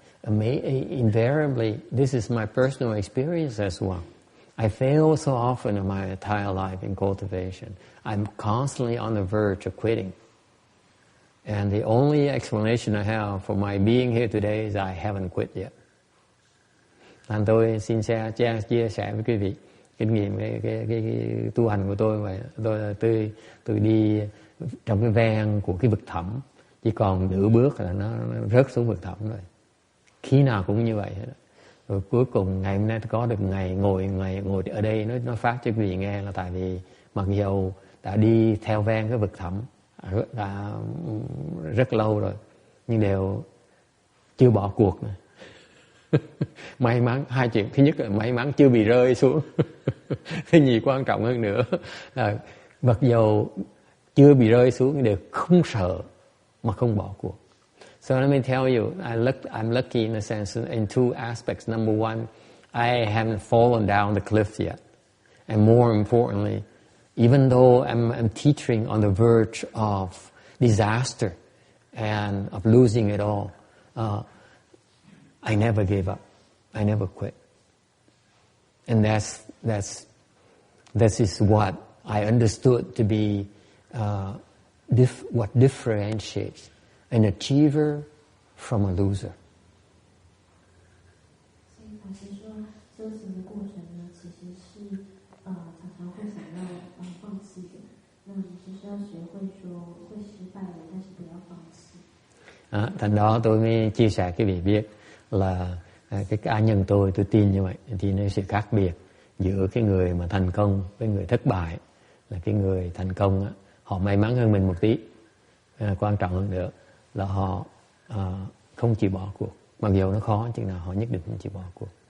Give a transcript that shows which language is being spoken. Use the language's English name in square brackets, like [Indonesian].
[English] Invariably, this is my personal experience as well. I fail so often in my entire life in cultivation. I'm constantly on the verge of quitting. And the only explanation I have for my being here today is I haven't quit yet. [Vietnamese] Thành tôi xin chia sẻ với quý vị kinh nghiệm cái tu hành của tôi vậy. Tôi đi trong cái ven của cái vực thẳm, chỉ còn nửa bước là nó rớt xuống vực thẳm rồi. Khi nào cũng như vậy hết. Rồi cuối cùng ngày hôm nay tôi có được ngày ngồi ở đây nói phát cho quý vị nghe là tại vì mặc dầu đã đi theo ven cái vực thẳm đã rất lâu rồi, nhưng đều chưa bỏ cuộc nữa. May mắn, hai chuyện. Thứ nhất là may mắn chưa bị rơi xuống. Thứ nhì quan trọng hơn nữa là mặc dầu chưa bị rơi xuống đều không sợ mà không bỏ cuộc. [English] So let me tell you, I'm lucky in a sense in two aspects. Number one, I haven't fallen down the cliff yet. And more importantly, even though I'm teetering on the verge of disaster and of losing it all, I never gave up. I never quit. And that is what I understood to be what differentiates an achiever from a loser. [Chinese] 所以法师说，修行的过程呢，其实是常常会想要放弃的。那你只需要学会说会失败的，但是不要放弃。 [Vietnamese] Thành đó tôi mới chia sẻ cái vị biết là cái cá nhân tôi tin như vậy, thì nó sự khác biệt giữa cái người mà thành công với người thất bại là cái người thành công á, họ may mắn hơn mình một tí, quan trọng hơn nữa là họ không chịu bỏ cuộc, mặc dù nó khó chừng nào họ nhất định không chịu bỏ cuộc.